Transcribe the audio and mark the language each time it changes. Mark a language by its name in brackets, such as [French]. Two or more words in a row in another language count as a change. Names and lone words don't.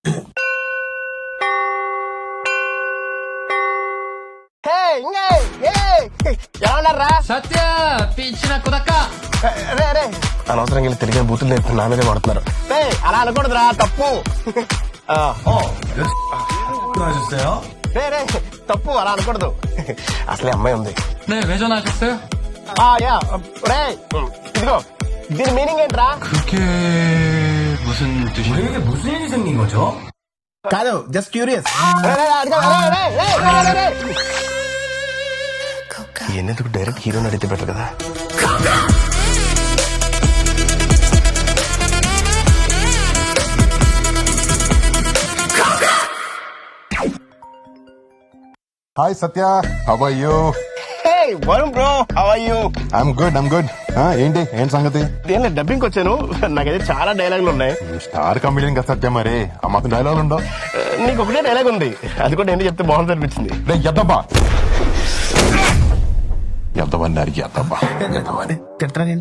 [Telugu] సత్య పిచ్చిన కుదక్క అనవసరంగా వెళ్ళి తిరిగిన బూతులు నేర్పి నా మీదే పడుతున్నారు. అలా అనకూడదురా, తప్పు. తప్పు, అలా అనకూడదు. అసలే అమ్మాయి ఉంది. [Korean] 네, 왜 전화하셨어요? [Telugu] ఇదిగో దీని మీనింగ్ ఏంట్రా? [Korean] 그게 무슨 뜻이에요? 무슨 일이 생긴 거죠? [Telugu] కాదు, [English] just curious. [Telugu] ఎందుకు డైరెక్ట్ హీరోని అడిగితే బెటర్ కదా. [English] Hi Satya, how are you? [Telugu] వరుణ్ బ్రో, [English] How are you? I'm good. [Telugu] ఏంటి సంగతి? దేనిలో డబ్బింగ్ వచ్చాను. నాకైతే చాలా డైలాగులు ఉన్నాయి. [English] star comedian [Telugu] కదా సత్య, మరి ఆ మాత్రం డైలాగ్ ఉండవు? నీకు ఒకటే డైలాగ్ ఉంది, అది కూడా ఏంటి చెప్తే బాగుంది అనిపించింది. ఎద్దబా అరికి ఎద్దబ్బా. తింటానండి.